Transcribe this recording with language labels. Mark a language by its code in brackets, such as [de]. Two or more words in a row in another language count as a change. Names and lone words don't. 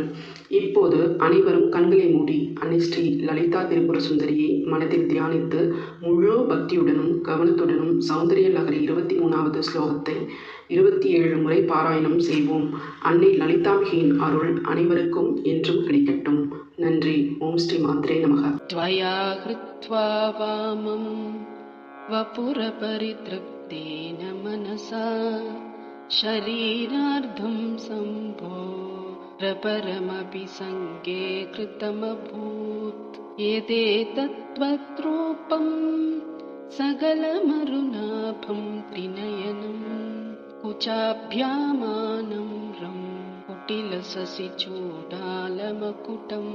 [ta] இப்போது அனைவரும் கண்களை மூடி அன்னை ஸ்ரீ லலிதா திரிபுர சுந்தரியை மனதில் தியானித்து முழு பக்தியுடனும் கவனத்துடனும் சௌந்தர்ய லகரி 23வது ஸ்லோகத்தை 27 முறை பாராயணம் செய்வோம். அன்னை லலிதாம்பிகையின் அருள் அனைவருக்கும் என்றும் கிடைக்கட்டும். நன்றி. [sa] ॐ श्री मात्रे नमः. त्वया कृत्वा वामं वपुरपरितृप्तेन मनसा शरीरार्धं सम्भोरपरमपि सङ्गे कृतमभूत्। एतेतत्त्वद्रूपं सकलमरुणाभं त्रिनयनं कुचाभ्यामानम्रम् कुटिलशशिचूडालमकुटम्।